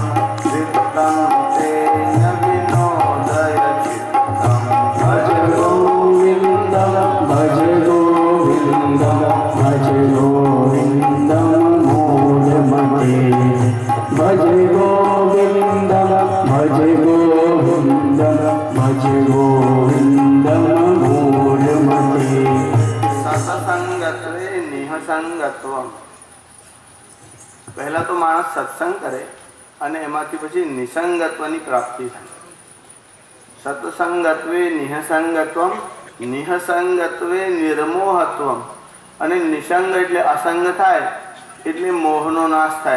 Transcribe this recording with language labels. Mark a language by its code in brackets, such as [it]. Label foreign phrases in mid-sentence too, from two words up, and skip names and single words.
[sa] चित्तं तेन विनोदय चित्तं भज गोविन्दं भज गोविन्दं भज गोविन्दं मूढमते भज गोविन्दं भज गोविन्दं भज गोविन्दं मूढमते सत्संगत्वे निःसंगत्वं [gu] પહેલા તો માણસ સત્સંગ કરે અને એમાંથી પછી નિસંગત્વની પ્રાપ્તિ થાય. [sa] સત્સંગત્વે નિઃસંગત્વમ નિઃસંગત્વે નિર્મોહત્વમ [gu] અને નિસંગ એટલે અસંગ થાય એટલે મોહનો નાશ થાય.